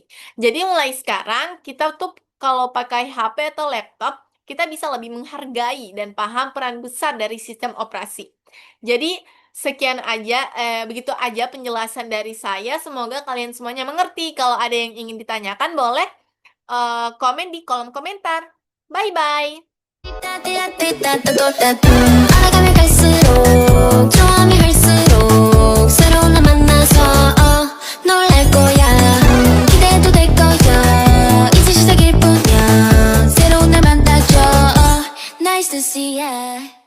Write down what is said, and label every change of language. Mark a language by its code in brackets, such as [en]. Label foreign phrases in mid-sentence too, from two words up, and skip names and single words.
[id] Jadi mulai sekarang, kita tuh kalau pakai HP atau laptop, kita bisa lebih menghargai dan paham peran besar dari sistem operasi. Jadi, begitu aja penjelasan dari saya. Semoga kalian semuanya mengerti. Kalau ada yang ingin ditanyakan, boleh komen di kolom komentar. Bye-bye! [ko] 알아가면 갈수록 좋아하면 할수록 새로운 날 만나서 놀랄 거야 기대도 될 거야 이제 시작일 뿐이야 새로운 날 만나줘 [en] Nice to see ya